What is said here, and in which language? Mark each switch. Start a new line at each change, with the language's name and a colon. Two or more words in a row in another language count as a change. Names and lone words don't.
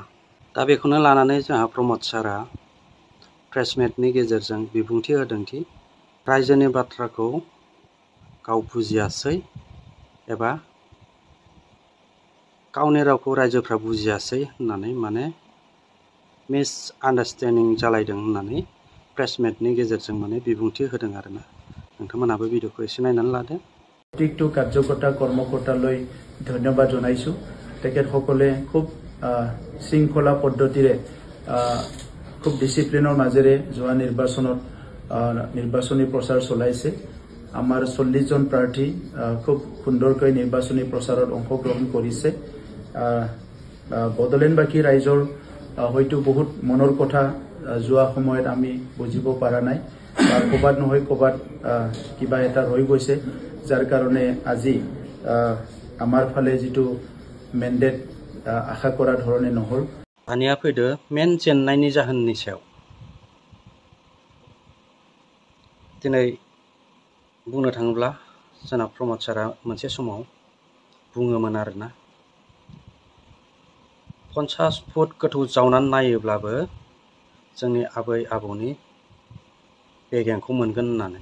Bodo: दा बेखौनो लानानै जोंहा प्रमद सारआ प्रेस मिटनि गेजेरजों बिबुंथि होदोंदि रायजोनि बाथ्राखौ गाव बुजियासै एबा गावनि रावखौ रायजोफ्रा बुजियासै होननानै माने मिस आन्डारस्टेन्डिं जालायदों होननानै प्रेस मिटनि गेजेरजों माने बिबुंथि होदों आरोना। नोंथांमोनहाबो भिडिअखौ एसे नायनानै लादो।
Assamese: প্ৰত্যেকটো কাৰ্যকৰ্তা কৰ্মকৰ্তালৈ ধন্যবাদ জনাইছোঁ। তেখেতসকলে খুব শৃংখলা পদ্ধতিৰে খুব ডিচিপ্লিনৰ মাজেৰে যোৱা নিৰ্বাচনত নিৰ্বাচনী প্ৰচাৰ চলাইছে। আমাৰ 40জন প্ৰাৰ্থী খুব সুন্দৰকৈ নিৰ্বাচনী প্ৰচাৰত অংশগ্ৰহণ কৰিছে। বড়োলেণ্ডবাসী ৰাইজৰ হয়তো বহুত মনৰ কথা যোৱা সময়ত আমি বুজিব পৰা নাই, বা ক'বাত নহয় ক'বাত কিবা এটা ৰৈ গৈছে, যাৰ কাৰণে আজি আমাৰ ফালে যিটো মেণ্ডেট আশা কৰা ধৰণে নহ'ল।
Bodo: दानिया फैदो मेन जेननायनि जाहोननि सायाव। दिनै बुंनो थाङोब्ला जोंना प्रमद सारआ मोनसे समाव बुङोमोन आरोना, 50 फुट गोथौ जावनानै नायोब्लाबो जोंनि आबै आबौनि बेगेंखौ मोनगोन होननानै।